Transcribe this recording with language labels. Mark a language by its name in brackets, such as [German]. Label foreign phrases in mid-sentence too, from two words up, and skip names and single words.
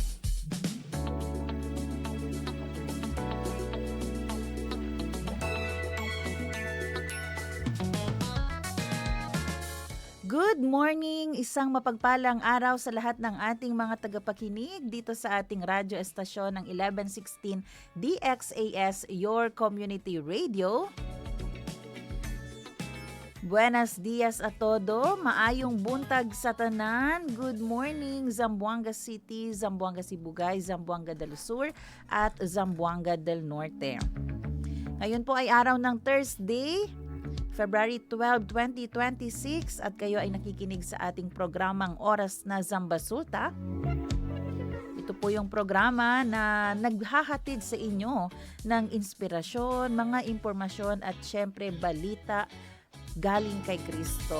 [English] Good morning! [Filipino] Isang mapagpalang araw sa lahat ng ating mga tagapakinig dito sa ating radyo estasyon ng 1116 DXAS, [English] Your Community Radio. [Chavacano] Buenos dias a todo, [Cebuano] maayong buntag sa tanan. [English] Good morning, Zamboanga City, Zamboanga Sibugay, Zamboanga del Sur at Zamboanga del Norte. [Filipino] Ngayon po ay araw ng Thursday, February 12, 2026 at kayo ay nakikinig sa ating programang Oras na Zamba Sulta. Ito po yung programa na naghahatid sa inyo ng inspirasyon, mga impormasyon at syempre balita galing kay Kristo.